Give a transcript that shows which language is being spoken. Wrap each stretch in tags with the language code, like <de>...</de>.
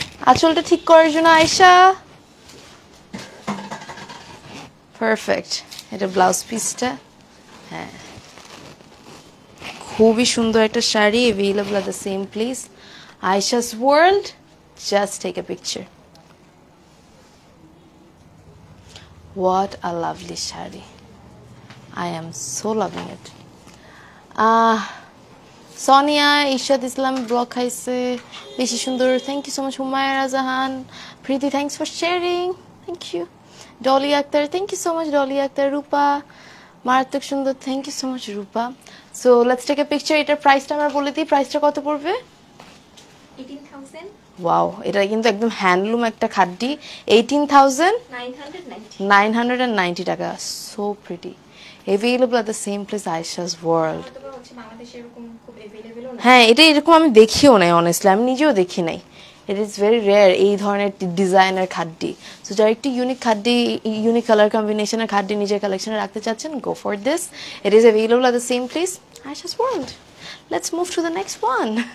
<bn>আঁচলটা ঠিক করার জন্য আয়শা, পারফেক্ট। এটা ব্লাউজ পিসটা, হ্যাঁ খুবই সুন্দর একটা sari,</bn> <en>available at the same place, Aisha's World. Just take a picture. What a lovely shari. I am so loving it. Sonia Ishad Islam blog</en> <bn>খাইছে বেশি সুন্দর,</bn> <en>thank you so much. Humayra Zahan Preeti, thanks for sharing, thank you. Dolly Akhtar, thank you so much. Dolly Akhtar. Rupa</en> <bn>মারাত্মক সুন্দর,</bn> <en>thank you so much Rupa. So let's take a picture.</en> <bn>এটার প্রাইসটা আমরা বলে দিই, প্রাইসটা কত পড়বে? 18,000 ওয়াও, এটা কিন্তু একদম হ্যান্ডলুম একটা খাড্ডি, 18,990 টাকা।</bn> <en>So pretty, available at the same place, Aisha's World.</en> <bn>অথবা হচ্ছে বাংলাদেশে এরকম খুব अवेलेबल না। হ্যাঁ, এটা এরকম আমি দেখিও নাই, অনেস্টলি আমি নিজেও দেখি নাই।</bn> <en>it is very rare</en> <bn>এই ধরনের ডিজাইনের খাড্ডি। সো যারা একটু ইউনিক খাড্ডি, ইউনিক কালার কম্বিনেশনের খাড্ডি নিজের কালেকশনে রাখতে চাচ্ছেন,</bn> <en>Go for this. It is available at the same place, Aisha's World. Let's move to the next one.</en>